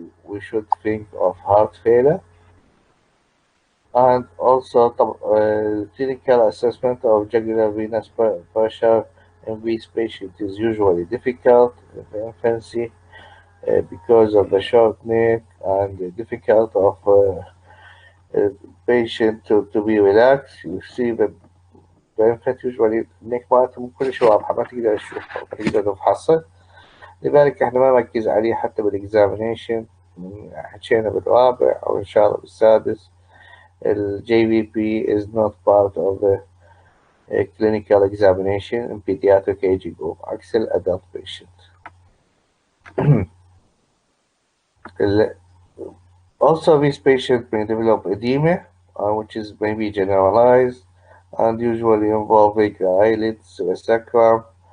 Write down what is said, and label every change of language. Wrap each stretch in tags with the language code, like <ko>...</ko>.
<en>We should think of heart failure. And also clinical assessment of jugular venous pressure in these patients is usually difficult in the infancy because of the short neck and difficult of patient to be relaxed. You see the infant usually neck</en> <ar>مالتهم كلش واضحة، ما تقدر تشوفها وما تقدر تفحصها، لذلك احنا ما نركز عليه حتى بالاكزامينيشن. حكينا بالرابع أو إن شاء الله بالسادس.</ar> <en>JVP is not part of the clinical examination in pediatric age group</en> <ar>عكس</ar> <en>adult patient. Also, these patients may develop edema, which is maybe generalized and usually involving the eyelids, the sacrum,</en>